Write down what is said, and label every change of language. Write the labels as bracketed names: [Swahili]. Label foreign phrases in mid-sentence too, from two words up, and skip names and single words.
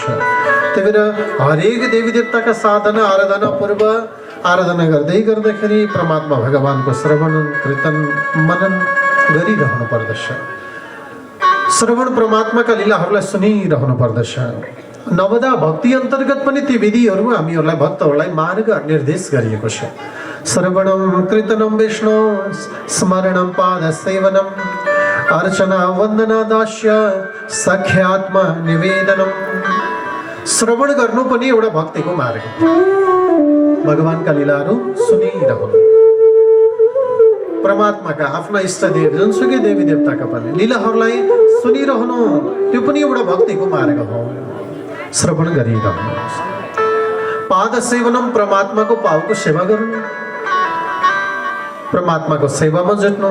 [Nepali] त्यही भएर हरेक देवी देवताका साधना आराधना पूर्व आराधना गर्दाखेरि परमात्मा भगवानको श्रवण कीर्तन मनन गरिरहनु पर्दछ। श्रवण परमात्माका लीलाहरूलाई सुनिरहनु पर्दछ। नवदा भक्ति अन्तर्गत पनि ती विधिहरू हामीहरूलाई भक्तहरूलाई मार्ग निर्देश गरिएको छ। [Sanskrit] श्रवणम कीर्तनम विष्णु स्मरणम पाद सेवनम अर्चना वन्दना दास्य सख्यात्मा निवेदनम। [Nepali] श्रवण गर्नु पनि एउटा भक्तिको मार्ग हो। भगवानका लीलाहरू सुनिरहनु, परमात्माका आफ्ना इष्टदेव जुनसुकै देवी देवताका पनि लीलाहरूलाई सुनिरहनु, त्यो पनि एउटा भक्तिको मार्ग हो। श्रवण गरिरहनु, [Sanskrit] पाद सेवनम [Nepali] परमात्माको पाउको सेवा गर्नु, परमात्माको सेवामा जुट्नु।